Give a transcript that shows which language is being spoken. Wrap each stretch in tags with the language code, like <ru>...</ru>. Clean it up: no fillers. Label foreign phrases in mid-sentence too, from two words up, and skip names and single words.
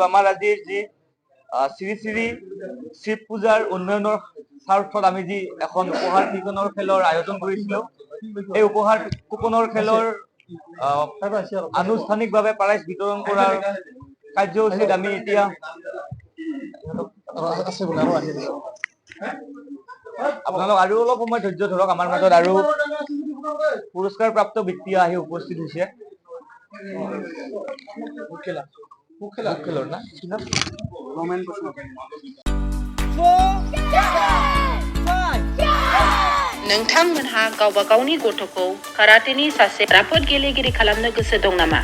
<as>আমাৰ আজিৰ যি শ্ৰী শ্ৰী শিৱ পূজাৰ উন্নয়নৰ স্বাৰ্থত আমি যি এখন উপহাৰ কুপনৰ খেলৰ আয়োজন কৰিছিলো, এই উপহাৰ কুপনৰ খেলৰ আনুষ্ঠানিকভাৱে প্ৰাইজ বিতৰণ কৰাৰ কাৰ্যসূচীত আমি এতিয়া আপোনালোক আৰু অলপ সময় ধৈৰ্য ধৰক। আমাৰ মাজত আৰু পুৰস্কাৰ প্ৰাপ্ত ব্যক্তি আহি উপস্থিত হৈছে।</as> <brx>नोंथांमोनहा गावबा गावनि गथ'खौ काराटेनि सासे राफोद गेलेगिरि खालामनो गोसो दं नामा?</brx>